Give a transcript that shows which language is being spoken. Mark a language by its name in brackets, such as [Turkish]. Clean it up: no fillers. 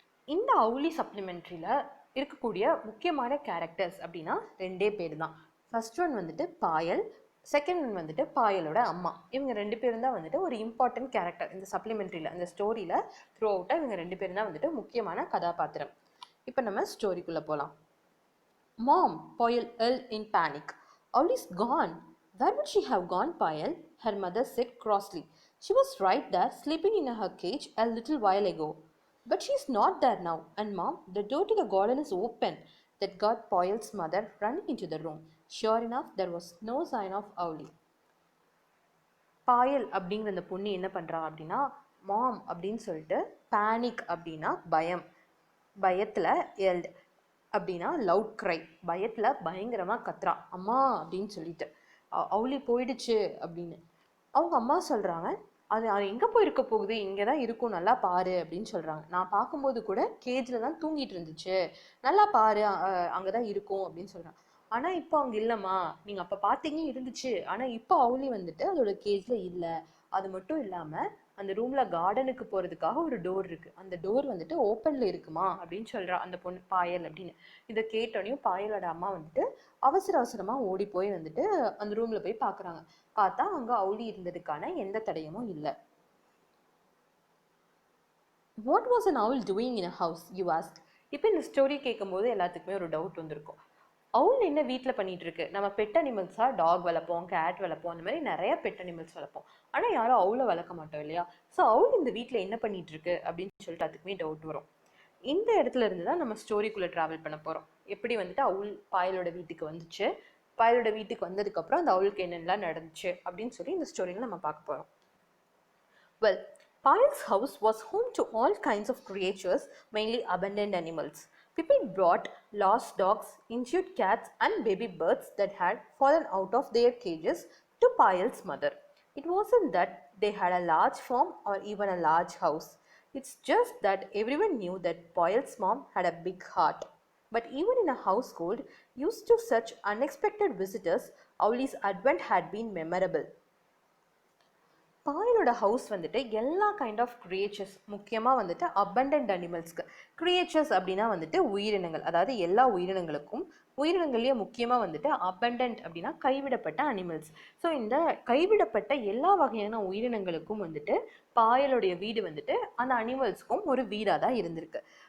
[Tamil] இந்த அவுலி சப்ளிமெண்ட்ரியில் இருக்கக்கூடிய முக்கியமான கேரக்டர்ஸ் அப்படின்னா 2 பேர் தான். ஃபர்ஸ்ட் ஒன் வந்துட்டு பாயல், செகண்ட் ஒன் வந்துட்டு பாயலோட அம்மா. இவங்க 2 பேரும் தான் வந்துட்டு ஒரு இம்பார்ட்டன்ட் கேரக்டர் இந்த சப்ளிமெண்ட்ரியில், இந்த ஸ்டோரியில் த்ரூ அவுட்டாக இவங்க 2 பேரும் தான் வந்துட்டு முக்கியமான கதாபாத்திரம். இப்போ நம்ம ஸ்டோரிக்குள்ளே போகலாம். [English] Mom, Payal yelled in panic. Owlie's gone. Where would she have gone, Payal? Her mother said crossly. She was right there, sleeping in her cage a little while ago. But she's not there now. And Mom, the door to the garden is open. That got Payal's mother running into the room. Sure enough, there was no sign of Owlie. [Tamil] பாயல் அப்படிங்கிற அந்த பொண்ணு என்ன பண்ணுறா அப்படின்னா மாம் அப்படின்னு சொல்லிட்டு, panic அப்படின்னா பயம், பயத்தில் எல்ட் அப்படின்னா லவுட் க்ரை, பயத்தில் பயங்கரமாக கத்துறா அம்மா அப்படின்னு சொல்லிட்டு. அவுலி போயிடுச்சு அப்படின்னு அவங்க அம்மா சொல்கிறாங்க. அது எங்கே போயிருக்க போகுது, இங்கே தான் இருக்கும், நல்லா பாரு அப்படின்னு சொல்கிறாங்க. நான் பார்க்கும்போது கூட கேஜில் தான் தூங்கிட்டு இருந்துச்சு, நல்லா பாரு அங்கே தான் இருக்கும் அப்படின்னு சொல்கிறாங்க. ஆனால் இப்போ அங்கே இல்லைம்மா, நீங்கள் அப்போ பார்த்தீங்க இருந்துச்சு, ஆனால் இப்போ அவுலி வந்துட்டு அதோட கேஜில் இல்லை. அது மட்டும் இல்லாமல் அந்த ரூமில் கார்டனுக்கு போகிறதுக்காக ஒரு டோர் இருக்குது, அந்த டோர் வந்துட்டு ஓப்பனில் இருக்குமா அப்படின்னு சொல்கிறா அந்த பொண்ணு பாயல் அப்படின்னு. இதை கேட்டோனையும் பாயலோட அம்மா வந்துட்டு அவசரமாக ஓடி போய் வந்துட்டு அந்த ரூமில் போய் பார்க்குறாங்க. பார்த்தா அங்கே அவுலி இருந்ததுக்கான எந்த தடயமும் இல்லை. [English] What was an owl doing in a house, you asked? [Tamil] இப்போ இந்த ஸ்டோரி கேட்கும்போது எல்லாத்துக்குமே ஒரு டவுட் வந்திருக்கும். அவுல் என்ன வீட்டில் பண்ணிகிட்டு இருக்கு? நம்ம பெட் அனிமல்ஸாக டாக் வளர்ப்போம், கேட் வளர்ப்போம், அந்த மாதிரி நிறைய பெட் அனிமல்ஸ் வளர்ப்போம். ஆனால் யாரும் அவுலை வளர்க்க மாட்டோம் இல்லையா? ஸோ அவுல் இந்த வீட்டில் என்ன பண்ணிகிட்டு இருக்கு அப்படின்னு சொல்லிட்டு அதுக்குமே டவுட் வரும். இந்த இடத்துல இருந்து தான் நம்ம ஸ்டோரிக்குள்ளே ட்ராவல் பண்ண போகிறோம். எப்படி வந்துட்டு அவுல் பாயலோட வீட்டுக்கு வந்துச்சு, பாயலோட வீட்டுக்கு வந்ததுக்கப்புறம் அந்த அவுலுக்கு என்னென்னலாம் நடந்துச்சு அப்படின்னு சொல்லி இந்த ஸ்டோரியில் நம்ம பார்க்க போகிறோம். [English] Well, Payal's house was home to all kinds of creatures, mainly abandoned animals. People brought lost dogs, injured cats, and baby birds that had fallen out of their cages to Payal's mother. It wasn't that they had a large farm or even a large house. It's just that everyone knew that Payal's mom had a big heart. But even in a household used to such unexpected visitors, Owlie's advent had been memorable. [Tamil] பாயலோட house வந்துட்டு எல்லா kind of creatures, முக்கியமாக வந்துட்டு abundant அனிமல்ஸ்க்கு. Creatures அப்படின்னா வந்துட்டு உயிரினங்கள், அதாவது எல்லா உயிரினங்களுக்கும். உயிரினங்கள்லேயே முக்கியமாக வந்துட்டு அபண்டன்ட் அப்படின்னா கைவிடப்பட்ட அனிமல்ஸ். ஸோ இந்த கைவிடப்பட்ட எல்லா வகையான உயிரினங்களுக்கும் வந்துட்டு பாயலுடைய வீடு வந்துட்டு அந்த அனிமல்ஸ்க்கும் ஒரு வீடாக தான் இருந்திருக்கு.